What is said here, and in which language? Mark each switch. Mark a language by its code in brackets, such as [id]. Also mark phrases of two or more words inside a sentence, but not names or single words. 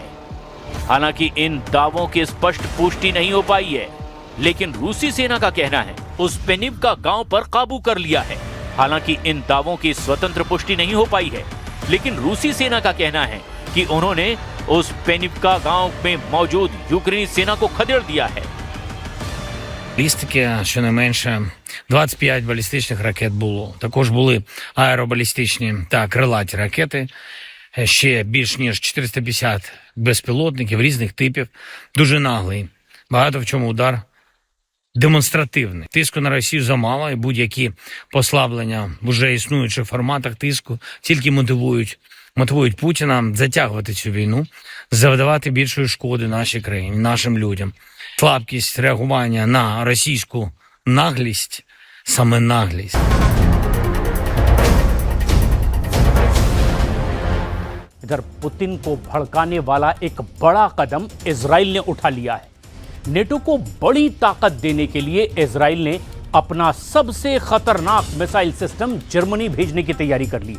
[hi] हालांकि इन दावों की स्पष्ट पुष्टि नहीं हो पाई है, लेकिन रूसी सेना का कहना है उस पेनिवका गांव पर काबू कर लिया है। हालांकि इन दावों की स्वतंत्र पुष्टि नहीं हो पाई है, लेकिन रूसी सेना का कहना है कि उन्होंने उस पेनिवका गांव में मौजूद यूक्रेनी सेना को खदेड़ दिया है। [uk] Балістики, щонайменше 25 балістичних ракет було. Також були аеробалістичні та крилаті ракети. Ще більш ніж 450 безпілотників різних типів. Дуже наглий. Багато в чому удар демонстративний. Тиску на Росію замало, і будь-які послаблення в уже існуючих форматах тиску тільки мотивують Путіна затягувати цю війну, завдавати більшої шкоди нашій країні, нашим людям. Слабкість реагування на російську наглість, саме наглість. [hi] इधर पुतिन को भड़काने वाला एक बड़ा कदम इजराइल ने उठा लिया है। नेटो को बड़ी ताकत देने के लिए इजराइल ने अपना सबसे खतरनाक [en] missile system [hi] जर्मनी भेजने की तैयारी कर ली।